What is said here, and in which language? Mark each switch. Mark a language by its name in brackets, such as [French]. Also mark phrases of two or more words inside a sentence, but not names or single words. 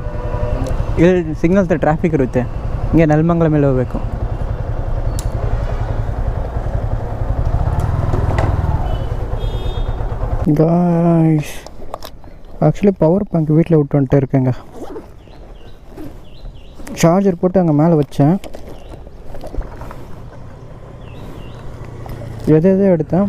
[Kannada] ಇಲ್ಲಿ ಸಿಗ್ನಲ್ಸ್ ಟ್ರಾಫಿಕ್ ಇರುತ್ತೆ. ಹಿಂಗೆ ನೆಲಮಂಗಲ ಮೇಲೆ ಹೋಗಬೇಕು. [English] guys actually power bank [Tamil] வீட்டில் விட்டு வந்துட்டு இருக்கேங்க. சார்ஜர் போட்டு அங்கே மேலே வச்சேன். எதோ எடுத்தேன்.